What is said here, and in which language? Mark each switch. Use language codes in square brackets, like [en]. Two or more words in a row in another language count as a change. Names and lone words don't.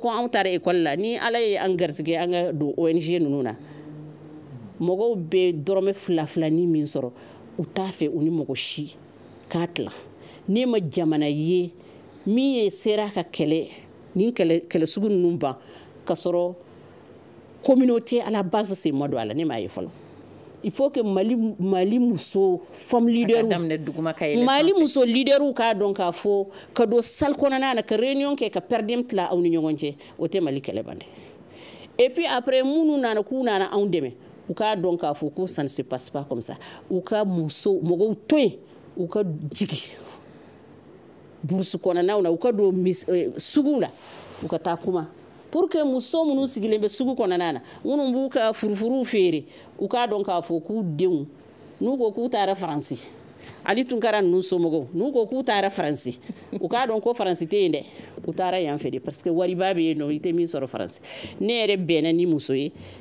[bm] an taara école la ni ala ye an garisɛgɛ an ka don ONG ninnu na mɔgɔw bɛ dɔrɔmɛ 2 ni min sɔrɔ u t'a fɛ u ni mɔgɔ si k'a tila ne ma jamana ye min ye sera ka kɛlɛ nin kɛlɛ sugu ninnu ban ka sɔrɔ [fr] communauté à la base c'est moi [bm] don a la ne m'a ye fɔlɔ [fr] il faut que [bm] Mali muso [fr] femme leader [bm] Mali muso leaderu k'a dɔn k'a fɔ ka don salle kɔnɔna na ka réunion kɛ ka perdem tila aw ni ɲɔgɔn cɛ o tɛ Mali kɛlɛ ban dɛ [fr] et puis après [bm] minnu nana k'u nana anw dɛmɛ u k'a dɔn k'a fɔ ko [fr] ça ne se passe pas comme ça [bm] u ka muso mɔgɔw to yen u ka jigi burusu kɔnɔnaw na u ka don sugu la u ka taa kuma [fr] pour que [bm] muso minnu sigilen bɛ sugu kɔnɔna na minnu b'u ka furufuruw feere u k'a dɔn k'a fɔ k'u denw n'u ko k'u taara faransi ali tunkara ninnu somɔgɔw n'u ko k'u taara faransi u k'a dɔn ko faransi tɛ yen dɛ u taara yan fɛ de parce que wariba bɛ yen nɔ i tɛ min sɔrɔ faransi ne yɛrɛ bɛnna ni muso ye